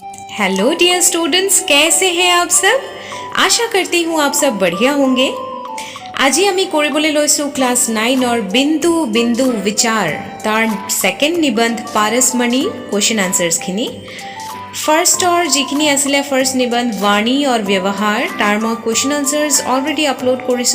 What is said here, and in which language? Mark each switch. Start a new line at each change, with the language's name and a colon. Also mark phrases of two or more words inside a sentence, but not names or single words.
Hindi: हेलो डियर स्टूडेंट्स, कैसे हैं आप सब। आशा करती हूँ आप सब बढ़िया होंगे।
Assamese: আজি আমি কৰিবলৈ লৈছোঁ ক্লাছ 9 বিন্দু বিন্দু বিচাৰ তাৰ ছেকেণ্ড নিবন্ধ পাৰসমণি
English: question answers.
Assamese: ফাৰ্ষ্টৰ যিখিনি আছিলে ফাৰ্ষ্ট নিবন্ধ বাণী আৰু ব্যৱহাৰ তাৰ মই
English: question answers already upload
Assamese: কৰিছোঁ।